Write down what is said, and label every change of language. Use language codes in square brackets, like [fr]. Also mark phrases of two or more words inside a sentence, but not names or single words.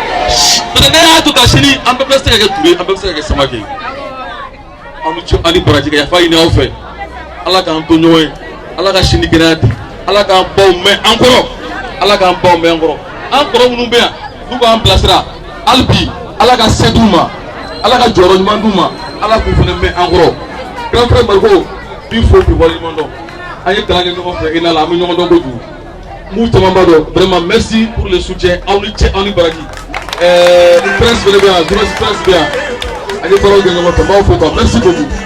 [bm] peut-être ne y'a to ta sini an bɛɛ bɛ se ka kɛ Ture an bɛɛ bɛ se ka kɛ Samake an bɛ ani baraji kɛ yafa ɲini aw fɛ Ala k'an to ɲɔgɔn ye Ala ka sini kɛnɛya di Ala k'an baw mɛn an kɔrɔ Ala k'an baw mɛn an kɔrɔ an kɔrɔ minnu bɛ yan n'u b'an bilasira hali bi Ala ka se d'u ma Ala ka jɔyɔrɔ ɲuman d'u ma Ala k'u fana mɛn an kɔrɔ [fr] grand frère [bm] Mariko bi fo bi waleɲuman dɔn an ye kalan kɛ ɲɔgɔn fɛ ENA la an bɛ ɲɔgɔn dɔn kojugu m'u caman b'a dɔn [fr] vraiment merci pour le soutien [bm] aw ni cɛ aw ni baraji presse fana bɛ yan [fr] journaliste presse [bm] bɛ yan an ye baaraw kɛ ɲɔgɔn fɛ n b'aw fo quoi [fr] merci beaucoup.